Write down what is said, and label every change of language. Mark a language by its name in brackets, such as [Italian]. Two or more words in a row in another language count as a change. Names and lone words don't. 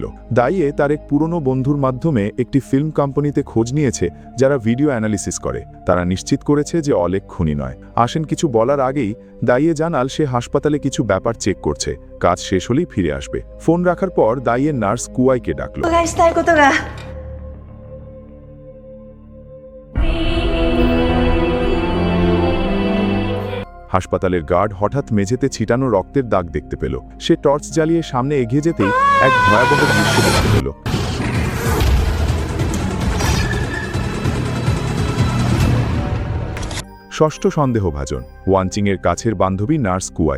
[Bangla] দাইয়ে তার এক পুরনো বন্ধুর মাধ্যমে একটি ফিল্ম কোম্পানিতে খোঁজ নিয়েছে যারা ভিডিও অ্যানালিসিস করে। তারা নিশ্চিত করেছে যে অলেক খুনি নয়। আসেন কিছু বলার আগেই দাইয়ে জানাল সে হাসপাতালে কিছু ব্যাপার চেক করছে, কাজ শেষ হলেই ফিরে আসবে। ফোন রাখার পর দাইয়ের নার্স কুয়াইকে ডাকল। [Japanese] お願いしたいことが。 [Bangla] হাসপাতালের গার্ড হঠাৎ মেঝেতে ছিটানো রক্তের দাগ দেখতে পেল। সে টর্চ জ্বালিয়ে সামনে এগিয়ে যেতেই এক ভয়াবহ দৃশ্য দেখতে পেল। ষষ্ঠ সন্দেহভাজন ওয়ানচিংয়ের কাছের বান্ধবী নার্স কুয়াই।